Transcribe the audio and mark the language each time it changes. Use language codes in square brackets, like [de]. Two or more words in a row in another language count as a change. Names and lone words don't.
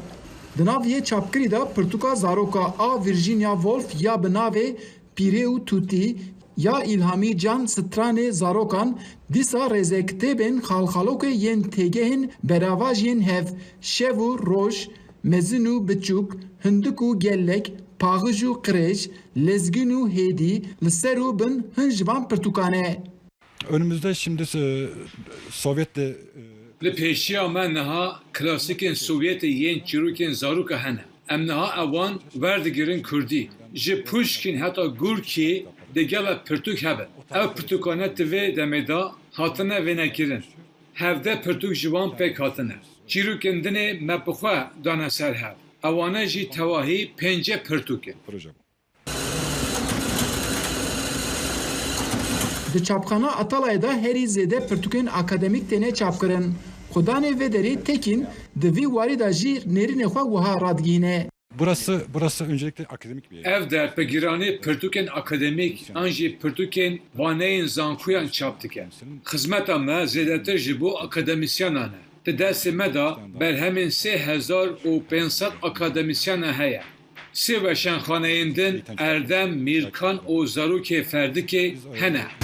[ku] Di nav yê çapkirî da pirtûka zaroka a Virginia Woolf ya bi navê Pîrê û Tutî ya İlhamî Can Stranê zarokan dîsa rêzekitêbên xalxalokê yên têgehên beravajiyên hev, şev û roj, mezin û biçûk, hindik û gellek, paxij û qirêj, lezgin û hêdî li ser û bin hin ji van pirtûkan e. [tr] Önümüzde şimdi Sovyet de [ku] Li pêşiya me niha klasikên Sovyetê yên çîrokên zaroka hene. Em niha ewan werdigirin Kurdî. Ji Pushkin heta Gurkî de gelek pirtûk hebe. Ev pirtûkane tivê demê da hatine vênekirin. Hevde pirtûk ji wan pêk hatine. Çîrokên dinê me bi xwe dane ser hev. Ewane jî tewahî 5 pirtûk in. Di çapxana Atalay'da herî zêde pirtûkên akademîk têne çapkirin. Xudanê vê derê Tekin di vî warî da jî nêrînê xwe wiha radigîne. [tr] Burası öncelikle akademik bir yer. [ku] Ev derpegirani Pirtûkên akademik an jî Pirtûkên vaneyên zankuyan çap dikin. Xizmeta me zêdetir ji bo akademisyanan e. Di destê me da berhemên 3500 akademisyan heye. Sê weşanxaneyên din Erdem, Mîrkan û Zarokê Ferdikê hene.